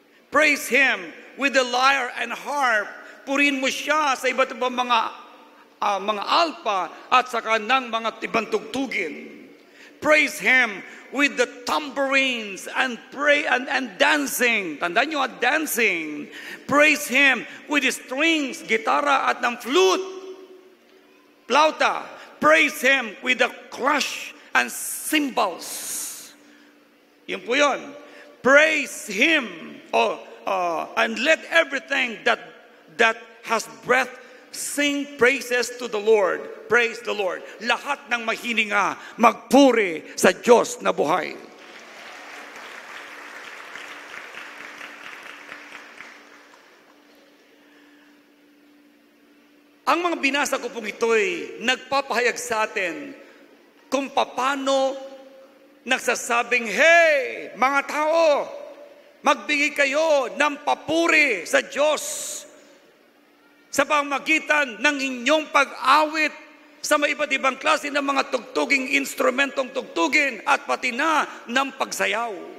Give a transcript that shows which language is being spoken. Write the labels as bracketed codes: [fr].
[en] Praise Him with the lyre and harp. [tl] Purihin mo siya sa iba't ibang mga alpa at saka ng mga ibang tugtugin. [en] Praise Him with the tambourines and dancing. [tl] Tandaan nyo at [en] dancing. Praise Him with the strings, [tl] gitara at ng [en] flute, flauta. Praise Him with the crush and cymbals. [tl] Yun po yun. [en] Praise Him and let everything that has breath sing praises to the Lord. Praise the Lord. [tl] Lahat ng mahininga, magpuri sa Diyos na buhay. Ang mga binasa ko pong ito'y nagpapahayag sa atin kung paano nagsasabing, [en] hey, [tl] mga tao, magbigay kayo ng papuri sa Diyos sa pamamagitan ng inyong pag-awit sa may iba't ibang klase ng mga tugtuging instrumentong tugtugin at pati na ng pagsayaw.